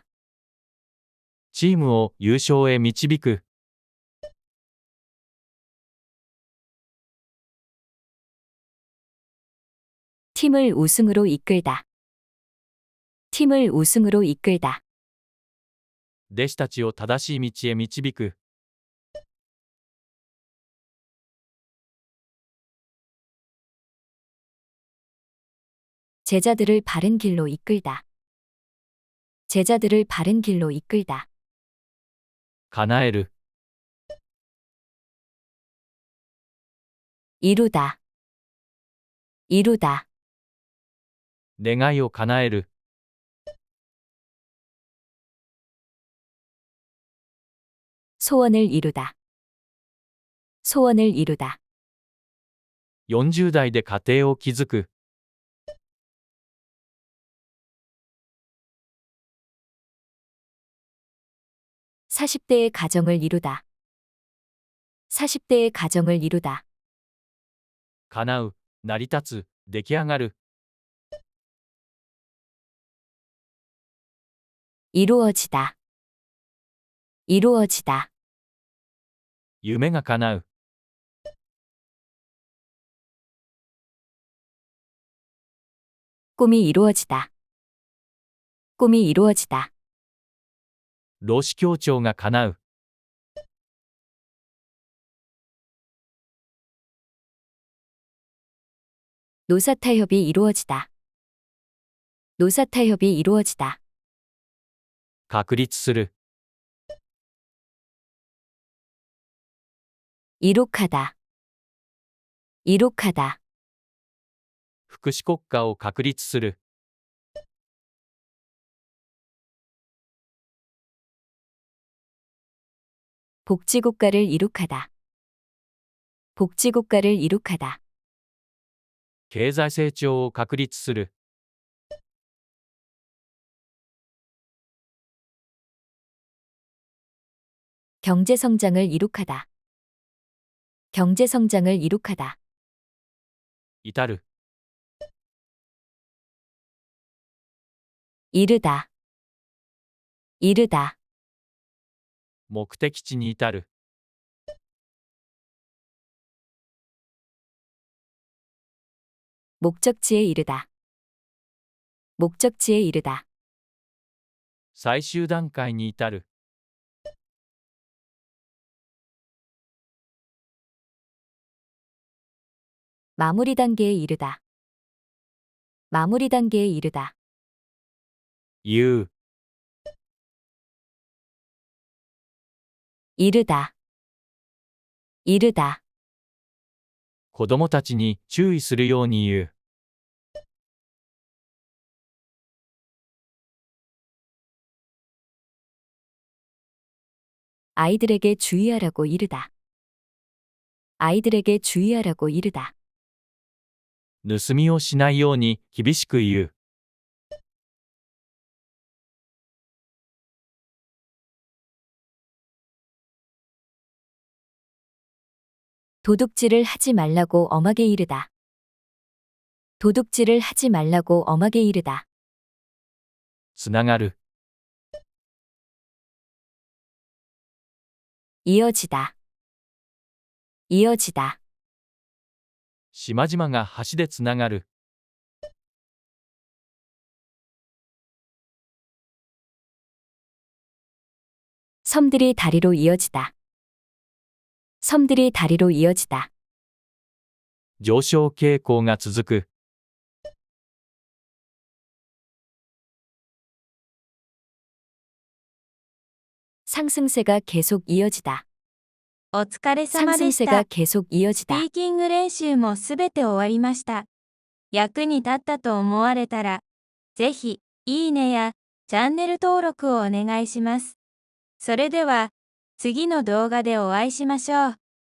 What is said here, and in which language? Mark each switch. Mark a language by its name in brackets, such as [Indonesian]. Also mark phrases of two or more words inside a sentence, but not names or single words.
[Japanese] チームを優勝へ導く、 [Korean] 팀을 우승으로 이끌다, 팀을 우승으로 이끌다, [Japanese] 弟子たちを正しい道へ導く、 [Korean] 제자들을 바른 길로 이끌다, 제자들을 바른 길로 이끌다, [Japanese] 叶える、 [Korean] 이루다, 이루다, [Japanese] 願いを叶える、 [Korean] 소원을 이루다, 소원을 이루다, [Japanese] 40 代で家庭を築く、 [Korean] 40대의 가정을 이루다, 40대의 가정을 이루다, [Japanese] 叶う、成り立つ、出来上がる、 [Korean] 이루어지다, 이루어지다, [Japanese] 夢が叶う、 [Korean] 꿈이 이루어지다, 꿈이 이루어지다, [Japanese] 労使協調が叶う、 [Korean] 노사타협이 이루어지다, 노사타협이 이루어지다, [Japanese] 確立する、 [Korean] 이룩하다, 이룩하다, [Japanese] 福祉国家を確立する、 [Korean] 복지국가를 이룩하다, 복지국가를 이룩하다, [Japanese] 経済成長を確立する、 [Korean] 경제성장을 이룩하다, 경제성장을 이룩하다, [Japanese] 至る、 [Korean] 이르다, 이르다, [Japanese] 目的地に至る、 [Korean] 목적지에 이르다, 목적지에 이르다, [Japanese] 最終段階に至る、 [Korean] 마무리 단계에 이르다, 마무리 단계에 이르다, [Japanese] 言う、 [Korean] 이르다, 이르다, [Japanese] 子供たちに注意するように言う、 [Korean] 아이들에게 주의하라고 이르다, 아이들에게 주의하라고 이르다, [Japanese] 盗みをしないように厳しく言う、 [Korean] 도둑질을 하지 말라고 엄하게 이르다, 도둑질을 하지 말라고 엄하게 이르다, [Japanese] つながる、 [Korean] 이어지다, 이어지다, [Japanese] 島々が橋でつながる、 [Korean] 섬들이 다리로 이어지다, 섬들이 다리로 이어지다, [Japanese] 上昇傾向が続く、 [Korean] 상승세가 계속 이어지다, [Japanese] お疲れ様でした。 [Korean] 상승세가 계속 [Japanese] スピ [Korean] 이어지다. [Japanese] ーキング練習もすべて終わりました。役に立ったと思われたら、ぜひ、いいねやチャンネル登録をお願いします。それでは、次の動画でお会いしましょう。